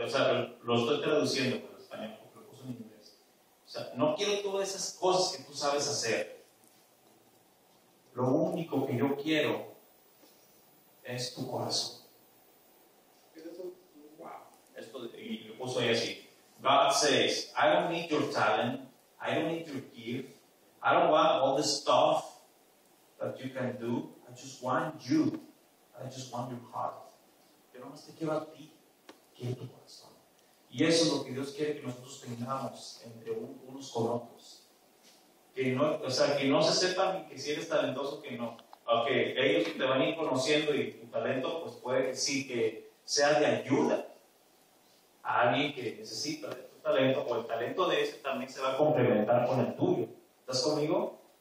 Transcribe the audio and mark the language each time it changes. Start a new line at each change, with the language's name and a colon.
Spanish: O sea, lo estoy traduciendo por español, porque lo puso en inglés. O sea, no quiero todas esas cosas que tú sabes hacer. Lo único que yo quiero es tu corazón. Wow. Y lo puso ahí así.
English: God says, I don't need your talent, I don't need your gift, I don't want all the stuff that you can do, I just want you, I just want your heart.
Spanish: Yo nomás te quiero a ti, quiero tu corazón. Y eso es lo que Dios quiere que nosotros tengamos entre unos con otros. Que no se sepan que si eres talentoso, que no. Aunque ellos te van a ir conociendo y tu talento, pues puede que sí, que sea de ayuda a alguien que necesita de tu talento, o el talento de ese también se va a complementar con el tuyo. ¿Estás conmigo?